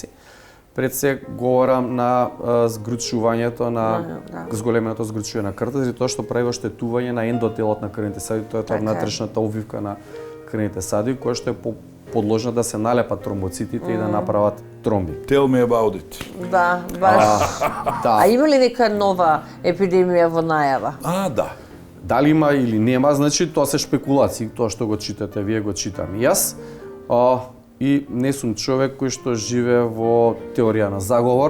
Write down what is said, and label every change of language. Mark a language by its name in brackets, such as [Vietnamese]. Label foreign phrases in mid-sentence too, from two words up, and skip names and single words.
[Macedonian] Пред се говорам на згручувањето на зголеменото згручување на крвта, заради тоа што прави оштетување на ендотелот на крвните садови, тоа е Така е. внатрешната обвивка на крвните садови која што е подложна да се налепат тромбоцитите и да направат тромби. [English] tell me about it. [Macedonian] Да, баш. Да. А има ли нека нова епидемија во најава? Да. Дали има или нема, значи тоа се шпекулации, тоа што го читате, вие го читам и јас. И не сум човек кој што живее во теорија на заговор.